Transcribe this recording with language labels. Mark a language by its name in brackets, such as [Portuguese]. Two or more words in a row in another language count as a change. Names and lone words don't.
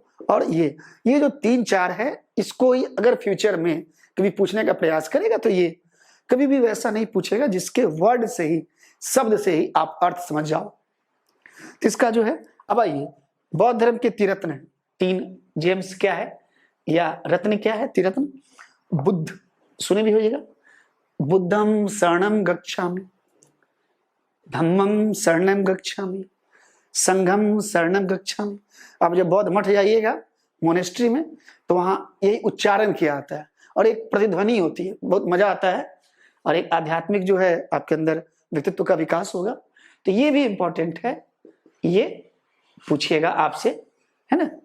[Hindi] और ये जो 3-4 है, इसको ही अगर फ्यूचर में कभी पूछने का प्रयास करेगा तो ये कभी भी वैसा नहीं पूछेगा जिसके वर्ड से ही, शब्द से ही आप अर्थ समझ जाओ। तो इसका जो है, अब आइए, बौद्ध धर्म के त्रिरत्न है 3 जेम्स क्या है, या रत्न क्या है? त्रिरत्न। बुद्ध, सुने भी होइएगा, [Pali] बुद्धम शरणम गच्छामि, धम्मम शरणम गच्छामि, संघम शरणम गच्छामि। [Hindi] आप जब बौद्ध मठ जाइएगा मोनेस्ट्री में, तो वहां यही उच्चारण किया जाता है, और एक प्रतिध्वनि होती है, बहुत मजा आता है, और एक आध्यात्मिक जो है आपके अंदर व्यक्तित्व का विकास होगा। तो ये भी इंपॉर्टेंट है, ये पूछिएगा आपसे, है ना।